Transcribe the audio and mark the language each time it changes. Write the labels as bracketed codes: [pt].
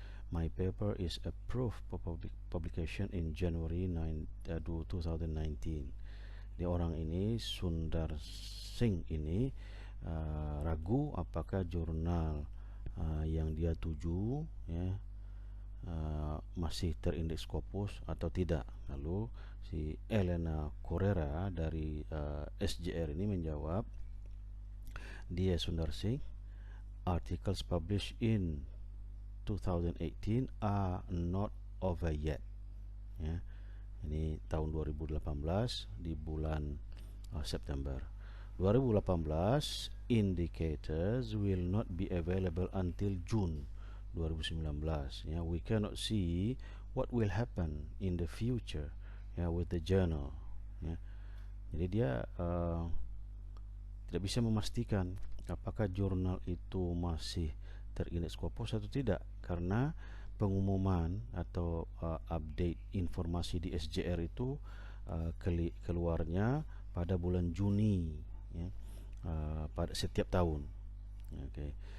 [en] My paper is approved for publication in January 2019. [id] Di orang ini, Sundar Singh ini ragu apakah jurnal yang dia tuju ya masih terindeks Scopus atau tidak. Lalu si Elena Correra dari SJR ini menjawab, [en] dia Sundar Singh, articles published in 2018 are not over yet. Ya. [id] Ini tahun 2018 di bulan September. [en] 2018 indicators will not be available until June 2019. Ya, we cannot see what will happen in the future ya with the journal. [id] Ya. Jadi dia tidak bisa memastikan apakah jurnal itu masih terindeks Scopus atau tidak, karena pengumuman atau update informasi di SJR itu keluarnya pada bulan Juni ya, pada setiap tahun. Okay.